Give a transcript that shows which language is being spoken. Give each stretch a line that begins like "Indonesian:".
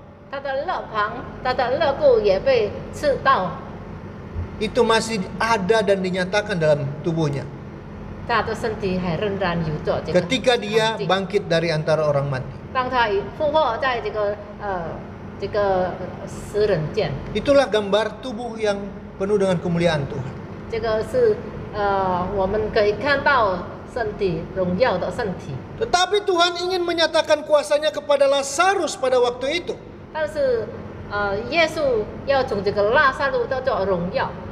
Chinese: 他的肋旁、他的肋骨也被刺到，
Indonesian: Itu masih ada dan dinyatakan dalam tubuhnya.
Chinese: 他的身体还仍然有着这个
Indonesian: Ketika dia
Chinese: 环境
Indonesian: bangkit dari antara orang mati.
Chinese: 当他复活在这个死人间，
Indonesian: Itulah gambar tubuh yang penuh dengan kemuliaan Tuhan.
Chinese: 这个是我们可以看到身体荣耀的身体。
Indonesian: Tetapi Tuhan ingin menyatakan kuasanya kepada Lazarus pada waktu itu.
Chinese: 但是耶稣要从这个拉萨路得着荣耀，